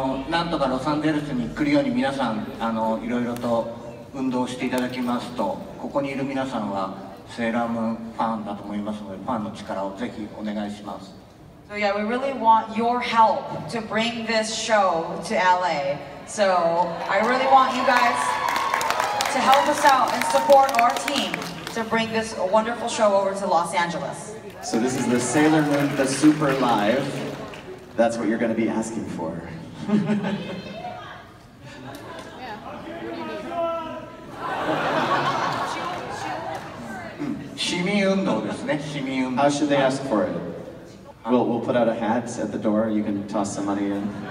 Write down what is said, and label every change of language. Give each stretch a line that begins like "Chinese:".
Japanese: なんとかロサンゼルスに来るように皆さんいろいろと運動していただきますと、ここにいる皆さんはセーラームーンファンだと思いますので、ファンの力をぜひお願いします。
English: So yeah, we really want your help to bring this show to LA. So I really want you guys to help us out and support our team to bring this wonderful show over to Los Angeles. So this is the Sailor Moon, the Super Live. That's what you're going to be asking for.
Japanese: 市民運動ですね、市民運動。
English: How should they ask for it? We'll put out a hat at the door. You can toss some money in.